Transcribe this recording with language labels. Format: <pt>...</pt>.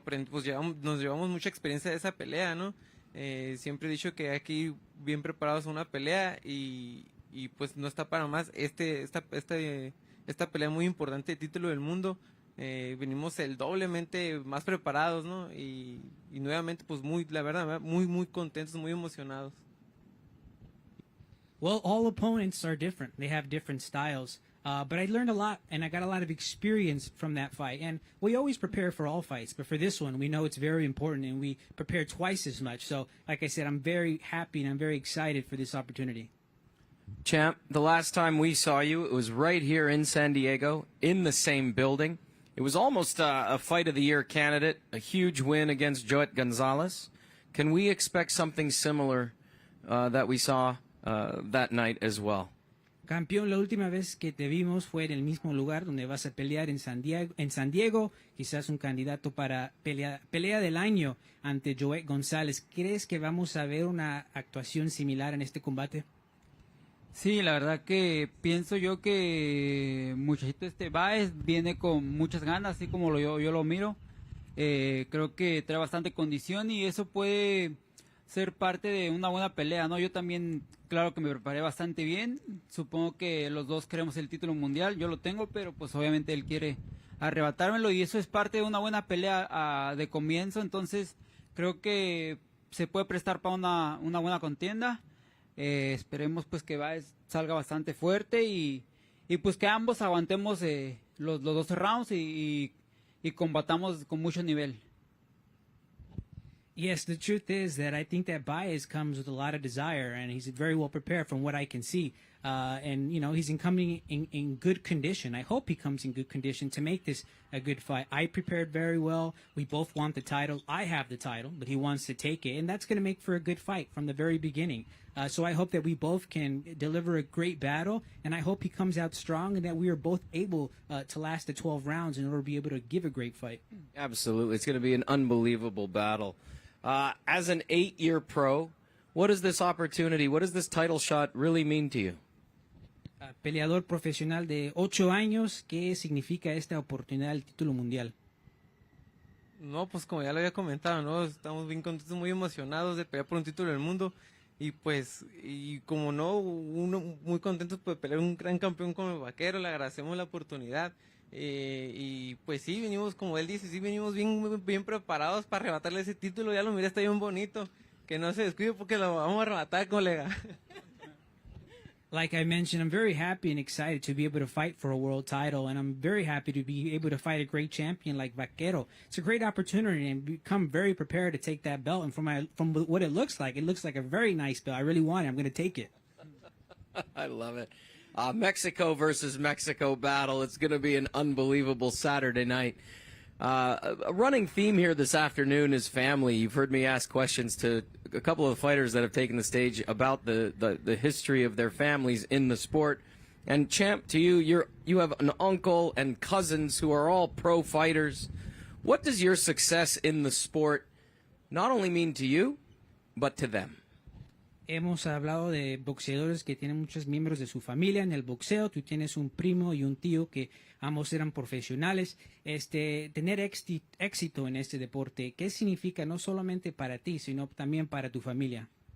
<es>Pues nos llevamos mucha experiencia de esa pelea, ¿no? Siempre he dicho que aquí bien preparados a una pelea y pues no está para más esta pelea muy importante de título del mundo. Venimos el doblemente más preparados, ¿no? Y nuevamente pues la verdad muy contentos, muy emocionados.</es> <en>Well, all opponents are different. They have different styles. But I learned a lot, and I got a lot of experience from that fight. And we always prepare for all fights, but for this one, we know it's very important, and we prepare twice as much. So, like I said, I'm very happy and I'm very excited for this opportunity. Champ, the last time we saw you, it was right here in San Diego, in the same building. It was almost a Fight of the Year candidate, a huge win against Joet Gonzalez. Can we expect something similar that we saw that night as well?</en> <es>Campeón, la última vez que te vimos fue en el mismo lugar donde vas a pelear en San Diego, quizás un candidato para pelea del año ante Joet González. ¿Crees que vamos a ver una actuación similar en este combate? Sí, la verdad que pienso yo que muchachito Baez viene con muchas ganas, así como yo lo miro. Creo que trae bastante condición y eso puede ser parte de una buena pelea, ¿no? Yo también, claro que me preparé bastante bien. Supongo que los dos queremos el título mundial. Yo lo tengo, pero pues obviamente él quiere arrebatármelo y eso es parte de una buena pelea de comienzo. Entonces creo que se puede prestar para una buena contienda. Esperemos pues que Baez salga bastante fuerte y pues que ambos aguantemos los 12 rounds y combatamos con mucho nivel.</es> <en>Yes, the truth is that I think that Baez comes with a lot of desire, and he's very well prepared from what I can see. And, you know, he's coming in good condition. I hope he comes in good condition to make this a good fight. I prepared very well. We both want the title. I have the title, but he wants to take it. And that's going to make for a good fight from the very beginning. So I hope that we both can deliver a great battle, and I hope he comes out strong and that we are both able to last the 12 rounds in order to be able to give a great fight. Absolutely. It's going to be an unbelievable battle. As an 8-year pro, what is this opportunity, what does this title shot really mean to you?</en> <es>Peleador profesional de 8 años, ¿qué significa esta oportunidad del título mundial? No, pues como ya lo había comentado, ¿no? Estamos bien contentos, muy emocionados de pelear por un título del mundo y pues, y como no, muy contentos de pelear un gran campeón como el Vaquero, le agradecemos la oportunidad Y pues sí, venimos, como él dice, sí venimos bien preparados para arrebatarle ese título. Ya lo miré, está bien bonito. Que no se descuide porque lo vamos a arrebatar, colega.</es> <en>Like I mentioned, I'm very happy and excited to be able to fight for a world title, and I'm very happy to be able to fight a great champion like Vaquero. It's a great opportunity, and become very prepared to take that belt. And from what it looks like a very nice belt. I really want it. I'm going to take it. I love it. Mexico versus Mexico battle. It's going to be an unbelievable Saturday night. A running theme here this afternoon is family. You've heard me ask questions to a couple of fighters that have taken the stage about the history of their families in the sport. And Champ, to you, you have an uncle and cousins who are all pro fighters. What does your success in the sport not only mean to you, but to them?</en> <es>Hemos hablado de boxeadores que tienen muchos miembros de su familia en el boxeo. Tú tienes un primo y un tío que ambos eran profesionales. Tener éxito en este deporte, ¿qué significa no solamente para ti, sino también para tu familia?</es>